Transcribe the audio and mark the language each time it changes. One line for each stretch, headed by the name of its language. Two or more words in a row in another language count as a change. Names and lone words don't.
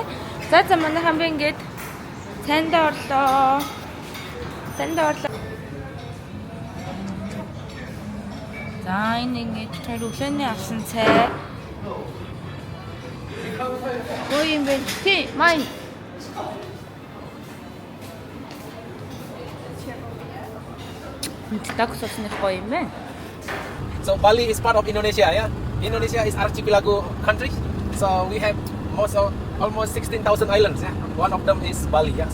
Mongolian: За манайхан би ингээд цайндаа орлоо. За энэ ингээд тэр өглөөний авсан цай. Гоё юм байна. Тий, майн.
English: So Bali is part of Indonesia, yeah. Indonesia is archipelago country. So we have almost 16,000 islands. Yeah? One of them is Bali. Yeah.